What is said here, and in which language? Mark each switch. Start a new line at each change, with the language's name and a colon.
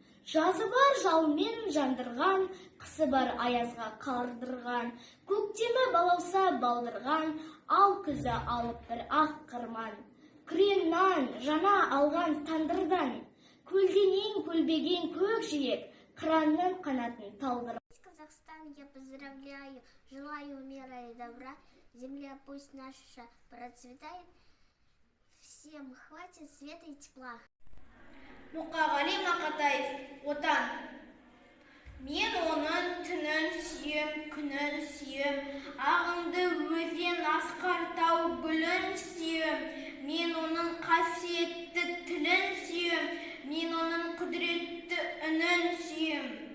Kazakh: Жазы бар жалмен жандырған, қысы бар аязға қалдырған, көктемі балауса балдырған, ал күзі алып бір ақ қырман. Күреннан жана алған тандырдан, көлденең көлбеген көк жиек, қыранның қанатын талдыр.
Russian: Казахстан, я поздравляю, желаю мира и добра. Земля пусть наша процветает, всем хватит света и тепла.
Kazakh: Мұқағали Мақатаев, отан. Мен оның түнін сүйем, күнін сүйем, ағынды өзен асқар тау гүлін сүйем. Мен оның қасиетті тілін сүйем, мен оның құдіретті үнін сүйем.